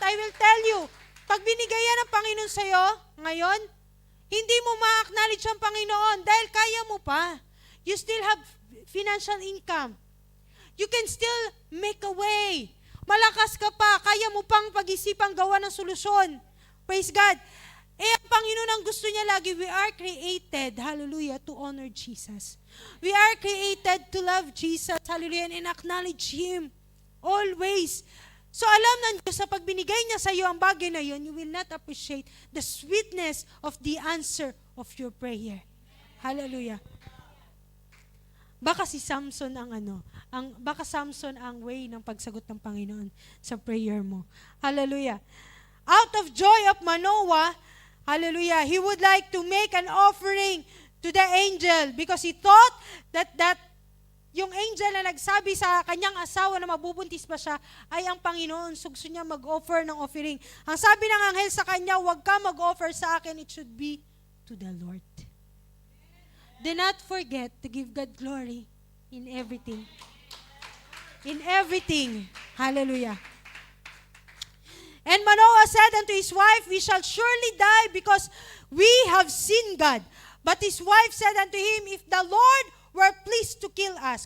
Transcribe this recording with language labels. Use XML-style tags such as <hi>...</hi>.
<en>I will tell you,</en> <tl>pag binigay yan ng Panginoon sa'yo, ngayon, hindi mo ma-acknowledge ang Panginoon dahil kaya mo pa.</tl> <en>You still have financial income. You can still make a way.</en> <tl>Malakas ka pa, kaya mo pang pag-isipang gawa ng solusyon.</tl> <en>Praise God.</en> <tl>Ang Panginoon ang gusto niya lagi,</tl> <en>we are created, hallelujah, to honor Jesus. We are created to love Jesus, hallelujah, and acknowledge Him always.</en> <tl>So alam ng Diyos, sa pagbinigay niya sa iyo ang bagay na yun,</tl> <en>you will not appreciate the sweetness of the answer of your prayer.</en> <tl>Hallelujah. Baka si Samson baka Samson ang way ng pagsagot ng Panginoon sa prayer mo.</tl> <en>Hallelujah. Out of joy of Manoah, hallelujah, he would like to make an offering to the angel because he thought that</en> <tl>yung angel na nagsabi sa kanyang asawa na mabubuntis pa siya ay ang Panginoon. So gusto niya mag-offer ng offering. Ang sabi ng anghel sa kanya, huwag ka mag-offer sa akin,</tl> <en>it should be to the Lord. Do not forget to give God glory in everything. In everything. Hallelujah. And Manoah said unto his wife, we shall surely die because we have seen God. But his wife said unto him, if the Lord were pleased to kill us.</en>